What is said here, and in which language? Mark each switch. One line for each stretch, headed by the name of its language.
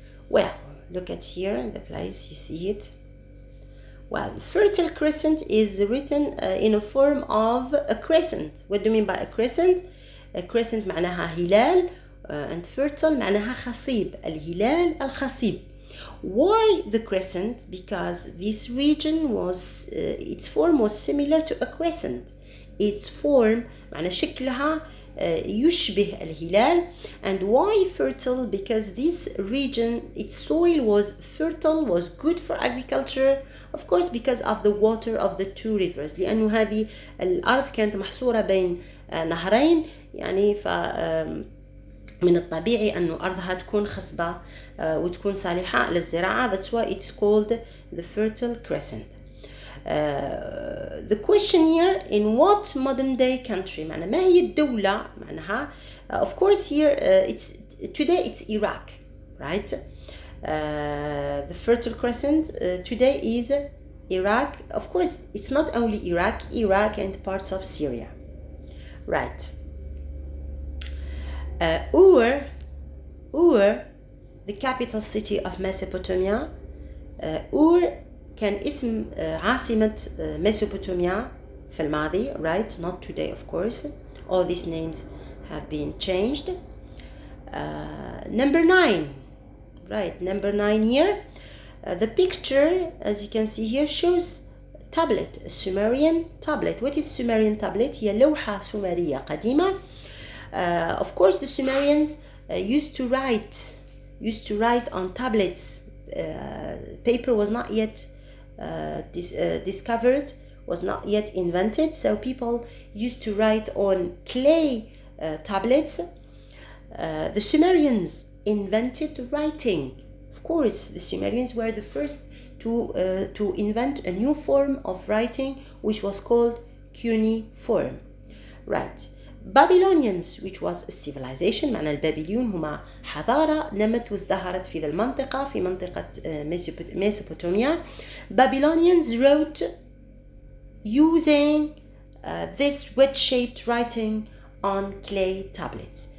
English: Well, look at here the place, you see it. Well, Fertile Crescent is written in a form of a crescent. What do you mean by a crescent? A crescent
Arabic: معناها هلال,
English: and fertile
Arabic: معناها خصيب. الهلال الخصيب.
English: Why the crescent? Because this region was its form was similar to a crescent. Its form معنى شكلها يشبه الهلال. And why fertile? Because this region, its soil was fertile, was good for agriculture, of course because of the water of the two rivers.
Arabic: لأنه هذه الأرض كانت محصورة بين نهرين، يعني من الطبيعي أنه أرضها تكون خصبة وتكون صالحة للزراعة.
English: That's why it's called the Fertile Crescent. The question here, in what modern day country,
Arabic: معناها ما هي الدولة معناها
English: of course here today it's Iraq, right? The Fertile Crescent today is Iraq. Of course it's not only Iraq and parts of Syria, right? Ur, the capital city of Mesopotamia.
Arabic: Ur كان اسم عاصمة ميسوبوتاميا في الماضي, right?
English: Not today, of course. All these names have been changed. Number 9, right? Number 9 here. The picture, as you can see here, shows tablet, a Sumerian tablet. What is Sumerian tablet?
Arabic: هي لوحة سومرية قديمة.
English: Of course, the Sumerians used to write on tablets. Paper was not yet discovered, was not yet invented, so people used to write on clay tablets. The Sumerians invented writing. Of course, the Sumerians were the first to invent a new form of writing, which was called cuneiform, right? Babylonians, which was a civilization.
Arabic: معنى البابليون هما حضارة نمت وازدهرت في المنطقة, في منطقة Mesopotamia.
English: Babylonians wrote using this wedge-shaped writing on clay tablets.